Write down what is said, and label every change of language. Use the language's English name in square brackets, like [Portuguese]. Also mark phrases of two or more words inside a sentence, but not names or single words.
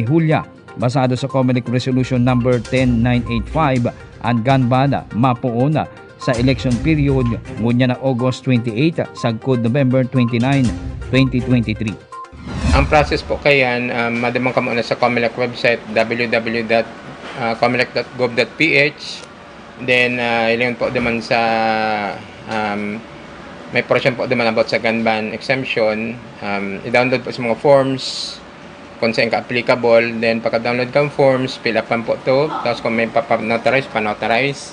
[Bikol] Julia, basado sa COMELEC Resolution number 10985, ang [English] gun ban [Bikol] mapuon sa [English] election period [Bikol] ngunya na August 28 sagkod November 29, 2023. Ang process po kayan, madamang ka muna sa COMELEC website www.comelec.gov.ph. Then ilan po naman sa may portion po naman about sa [English] gun ban exemption. [Bikol] I-download po sa mga forms kung saan ka-applicable. Then pagka-download kang forms, fill upan po to. [Filipino] Tapos kung may pa-notarize, pa-notarize.